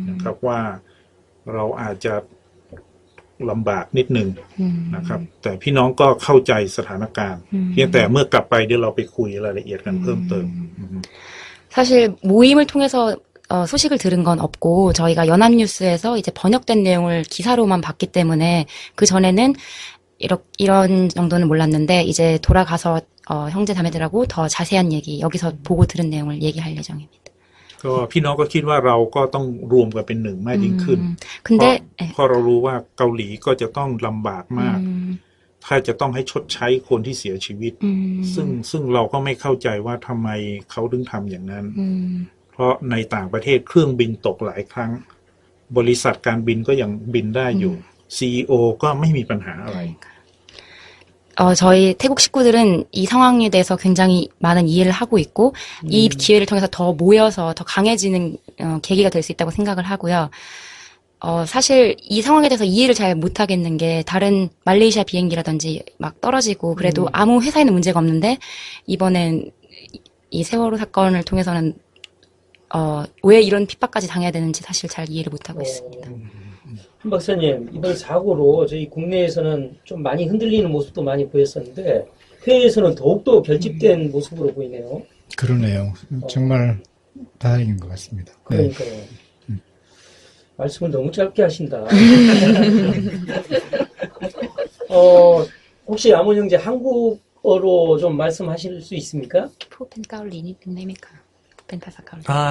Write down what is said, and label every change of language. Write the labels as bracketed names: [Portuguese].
[Thai] ๆนะครับว่าเราอาจจะลำบากนิดนึง อืม นะครับ แต่พี่น้องก็เข้าใจสถานการณ์ อืม เพียงแต่เมื่อกลับไปเดี๋ยวเราไปคุยรายละเอียดกันเพิ่มเติม [Korean] 사실 모임을 통해서 소식을 들은 건 없고 저희가 연합뉴스에서 이제 번역된 내용을 기사로만 봤기 때문에 그 전에는 이런 정도는 몰랐는데 이제 돌아가서 형제 자매들하고 더 자세한 얘기 여기서 보고 들은 내용을 얘기할 예정입니다. [Thai] ก็พี่น้องก็คิดว่าเราก็ต้องรวมกันเป็นหนึ่งมากยิ่งขึ้น [Korean] 근데 [Thai] เพราะเรารู้ว่าเกาหลีก็จะต้องลำบากมาก ถ้าจะต้องให้ชดใช้คนที่เสียชีวิต ซึ่งเราก็ไม่เข้าใจว่าทำไมเขาถึงทำอย่างนั้น เพราะในต่างประเทศเครื่องบินตกหลายครั้ง บริษัทการบินก็ยังบินได้อยู่ CEO ก็ไม่มีปัญหาอะไร [Korean] 저희 태국 식구들은 이 상황에 대해서 굉장히 많은 이해를 하고 있고 이 기회를 통해서 더 모여서 더 강해지는 계기가 될 수 있다고 생각을 하고요. 사실 이 상황에 대해서 이해를 잘 못하겠는 게 다른 말레이시아 비행기라든지 막 떨어지고 그래도 아무 회사에는 문제가 없는데 이번엔 이 세월호 사건을 통해서는 왜 이런 핍박까지 당해야 되는지 사실 잘 이해를 못하고 있습니다. 한 박사님, 이번 사고로 저희 국내에서는 좀 많이 흔들리는 모습도 많이 보였었는데 해외에서는 더욱더 결집된 모습으로 보이네요. 그러네요. 정말 다행인 것 같습니다. 네. 그러니까요. 말씀을 너무 짧게 하신다. 혹시 아몬 형제 한국어로 좀 말씀하실 수 있습니까? [Thai] พูดเป็นเกาหลีนิดนึงได้ไหมคะเป็นภาษาเกาหลี